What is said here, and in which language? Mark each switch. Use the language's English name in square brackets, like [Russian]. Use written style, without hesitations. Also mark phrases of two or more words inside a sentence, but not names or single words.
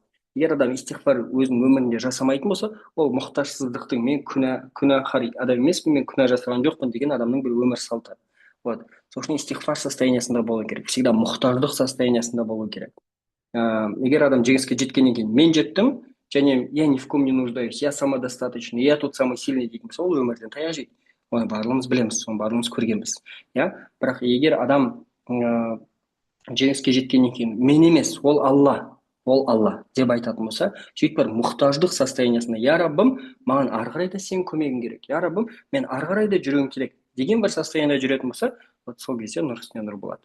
[Kazakh] Егер адам истиғфар өзінің өмірінде жасамайтын болса, ол мұқтажсыздықтың, мен күнәһар адам емеспін, мен күнә жасаған жоқпын деген адамның бір өмір салты. Вот. Сол үшін истиғфар состояниясында болу керек, всегда мұқтаждық состояниясында болу керек. Егер адам жеңіске жеткеннен кейін мен жеттім, және [Russian] я ни в ком не нуждаюсь, я самодостаточный, я тут самый сильный [Kazakh] дейтін болса, ол өмірден таяқ жейді. Оны барлығымыз білеміз, оны барлығымыз көргенбіз. Иә? Бірақ егер адам жеңіске жеткеннен кейін мен емес, ол Алла, ол алла деп айтатын болса, сөйтіп бір мұқтаждық состояниесында, я раббым, маған ары қарай да сенің көмегің керек, я раббым, мен ары қарай да жүруім керек деген бір состояниеда жүретін болса, вот сол кезде нұр үстіне нұр болады.